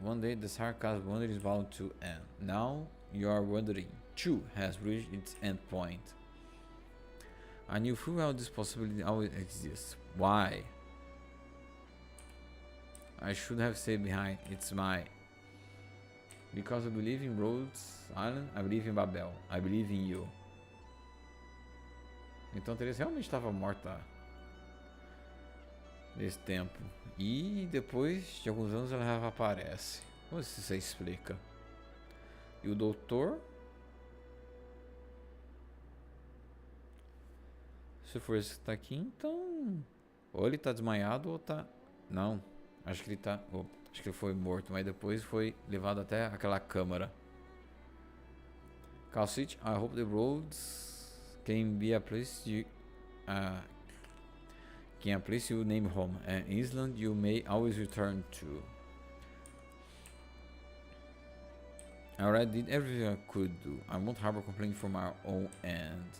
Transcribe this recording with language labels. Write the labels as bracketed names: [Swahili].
[English] One day the sarcasm wandering is bound to end. Now your wandering too has reached its end point. I knew full well this possibility always exists. Why? I should have stayed behind. It's my... Because I believe in Rhodes Island, I believe in Babel. I believe in you. [Portuguese] Então Teresa realmente estava morta nesse tempo. E depois de alguns anos ela aparece. Como se você explica? E o doutor? Se for esse que tá aqui, então... Ou ele tá desmaiado ou tá... Não. Acho que ele tá... Opa. Acho que ele foi morto, mas depois foi levado até aquela câmara. [English] Calcite, I hope the roads can be a place you name home, an island you may always return to. I already did everything I could do. I won't harbor complaint from our own end.